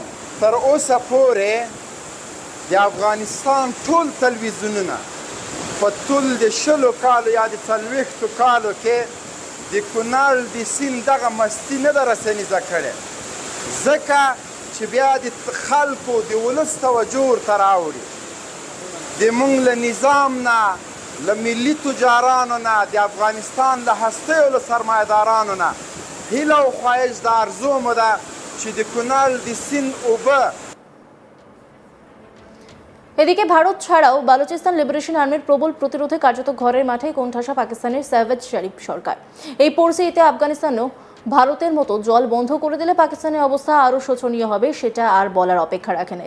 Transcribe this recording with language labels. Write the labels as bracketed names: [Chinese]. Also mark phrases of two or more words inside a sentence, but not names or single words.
[Pashto] تر اوسه پورې د افغانستان ټول تلویزیونونه په ټول د 20 کالو یا د 40 کالو کې د کونړ د سیند دغه مستی نه ده رسنیزه کړې، ځکه چې بیا د خلکو د ولس توجه ورته راوړي. د مونږ له نظام نه، له ملي تجارانو نه، د افغانستان له هستیو له سرمایه‌دارانو نه هیله او خواهش د آرزو مو ده چې د کونړ د سیند اوبه। [Bangla] এদিকে ভারত ছাড়াও বালুচিস্তান লিবারেশন আর্মির প্রবল প্রতিরোধে কার্যত ঘরের মাঠে কোণঠাসা পাকিস্তানের সাওয়াজ শরীফ সরকার। এই পরিস্থিতিতে আফগানিস্তানও ভারতের মতো জল বন্ধ করে দিলে পাকিস্তানের অবস্থা আরও শোচনীয় হবে, সেটা আর বলার অপেক্ষা রাখে না।